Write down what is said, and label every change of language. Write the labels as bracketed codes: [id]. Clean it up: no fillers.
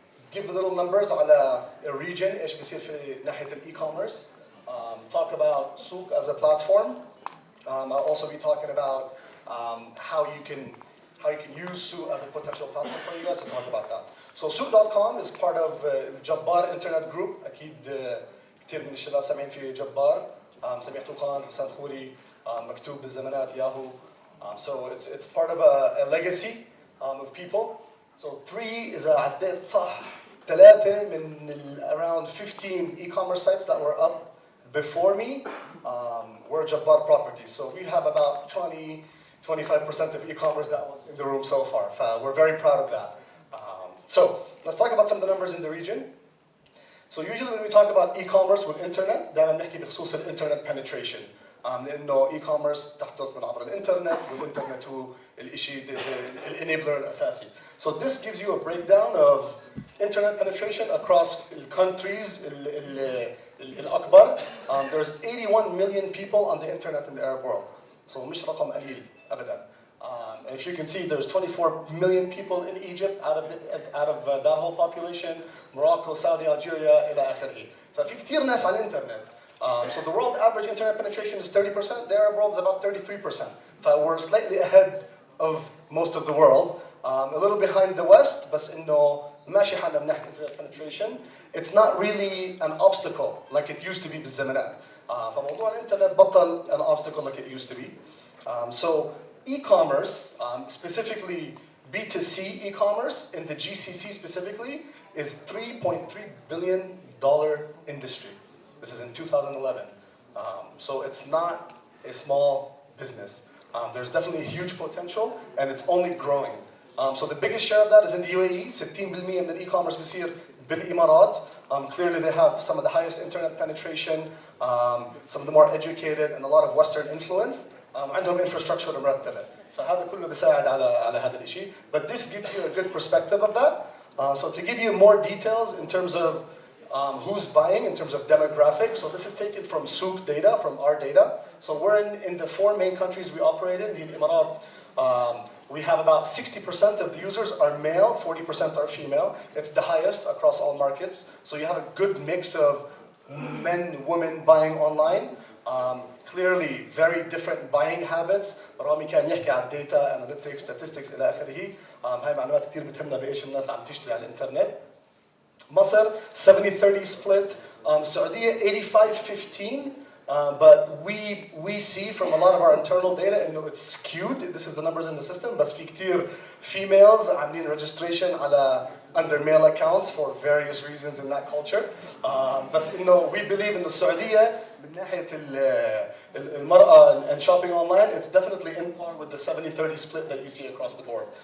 [en] Give a little numbers [ar] على [en] a region [ar] إيش بيصير في ناحية [en] e-commerce. Talk about Souk as a platform. I'll also be talking about how you can use Souk as a potential platform for you guys to talk about that. So Souk.com is part of Jabbar Internet Group. [ar] أكيد كثير من الشباب سامعين في جبار. سميح توقان، حسام خوري، مكتوب بالزمانات ياهو. [en] So it's part of a legacy of people. So 3 [ar] إذا عديت صح [en] 3 من around 15 e-commerce sites that were up before me were Jabbar properties. So we have about 25% of e-commerce that was in the room so far. We're very proud of that. So let's talk about some of the numbers in the region. So usually when we talk about e-commerce with internet, [ar] دائما بنحكي بخصوص الانترنت [en] penetration. [ar] لأنه e-commerce تحدث من عبر الانترنت، والانترنت هو الشيء الانابلر الأساسي. [en] So this gives you a breakdown of internet penetration across countries [ar] الأكبر. [en] There's 81 million people on the internet in the Arab world. So [ar] مش رقم قليل أبدا. [en] And if you can see, there's 24 million people in Egypt out of that whole population. Morocco, Saudi, Algeria [ar] إلى آخره. ففي كتير ناس على الإنترنت. [en] So the world average internet penetration is 30%. The Arab world is about 33%. We're slightly ahead of most of the world. A little behind the West, [ar] بس إنه ماشي حالنا بنحكي [en] internet penetration. It's not really an obstacle like it used to be [ar] بالزمانات. فموضوع الإنترنت بطل [en] an obstacle like it used to be. So e-commerce, specifically B2C e-commerce in the GCC specifically, is $3.3 billion industry. This is in 2011. So it's not a small business. There's definitely a huge potential, and it's only growing. So the biggest share of that is in the UAE. [ar] 60% من e-commerce بيصير بالإمارات. [en] Clearly they have some of the highest internet penetration, some of the more educated, and a lot of Western influence. [ar] عندهم infrastructure مرتبة. فهذا كله بيساعد على هذا الشيء. [en] But this gives you a good perspective of that. So to give you more details in terms of who's buying, in terms of demographics. So this is taken from Souk data, from our data. So we're in the 4 main countries we operate in. The Emirat, we have about 60% of the users are male, 40% are female. It's the highest across all markets. So you have a good mix of men, women buying online. Clearly very different buying habits. [ar] رامي كان يحكي عن [en] data, analytics, statistics [ar] إلى آخره. هاي معلومات كثير بتهمنا بإيش الناس عم تشتري على الإنترنت. مصر 70-30 split. السعودية 85-15. [en] But we see from a lot of our internal data, and it's skewed. This is the numbers in the system. [ar] بس في كتير [en] females [ar] عاملين [en] registration على under male accounts for various reasons in that culture. [ar] بس إنه [en] we believe [ar] إنه السعودية من ناحية المرأة [en] and shopping online, it's definitely in par with the 70-30 split that you see across the board.